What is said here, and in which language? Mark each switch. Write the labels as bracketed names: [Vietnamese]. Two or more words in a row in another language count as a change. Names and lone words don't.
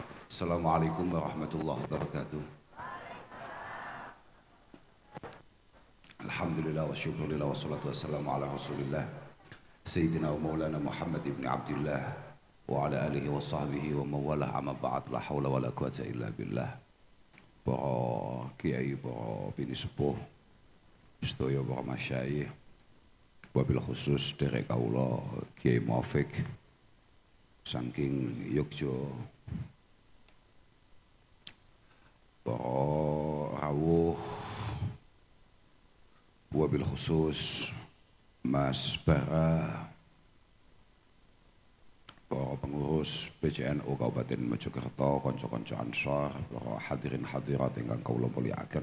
[Arabic] السلام عليكم ورحمة الله وبركاته. الحمد لله والشكر لله والصلاة والسلام على رسول الله سيدنا ومولانا محمد بن عبد الله وعلى آله وصحبه ومولاه أما بعد لا حول ولا قوة إلا بالله. [Javanese] Para kiai, para bini sepuh, sedaya para masyayikh, [Arabic] وبالخصوص [Javanese] derek kaula Kiai Muafik saking Yogyo, para rawuh, [Arabic] وبالخصوص [Javanese] Mas Bara, para pengurus PCNU Kabupaten Mojokerto, konco-konco Ansor, para hadirin hadirat ingkang kawula mulyakaken.